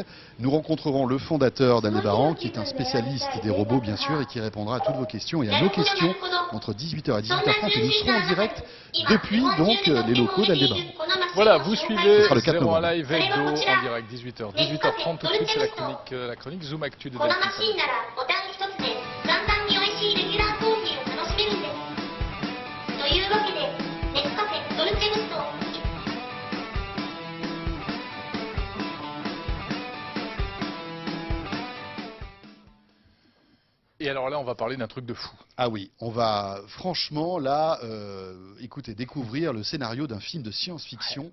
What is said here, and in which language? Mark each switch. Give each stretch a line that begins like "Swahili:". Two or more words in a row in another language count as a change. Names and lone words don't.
French: Nous rencontrerons le fondateur d'Aldébaran, qui est un spécialiste des robots, bien sûr, et qui répondra à toutes vos questions et à nos questions entre 18h et 18h30. Et nous serons en direct depuis donc les locaux d'Aldébaran. Voilà, vous suivez Ce sera le 4 01 novembre. Live Hebdo en direct, 18h. 18h30 tout de suite, c'est la chronique Zoom Actu de Delphine
Japanese: このマシン
French: Sabatier.
Japanese: ならボタン一つで簡単に美味しいレギュラーコーヒーを楽しめるんですというわけでネスカフェドルチェグスト
French: Et alors là, on va parler d'un truc de fou. Ah oui, on va franchement là, écoutez, découvrir le scénario d'un film de science-fiction.